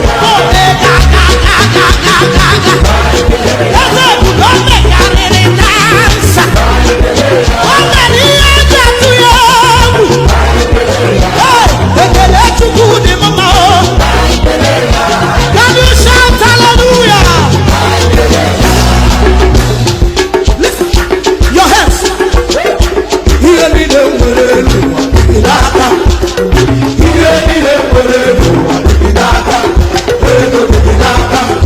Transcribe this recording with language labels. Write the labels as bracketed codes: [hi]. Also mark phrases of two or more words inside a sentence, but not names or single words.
[ig] Ọ dị ka, ka, ka, ka, ka, ka, ka. Eze ebube o mekarịrị kansa. O mere ihe eji atụ ya egwu. Hey, ekele Chukwu dị mma o. [en] Can you shout hallelujah? Listen, your hands. [ig] Ihe niile nwere n'ụwa dị n'aka. Ihe niile nwere n'ụwa dị n'aka. Ego dị n'aka.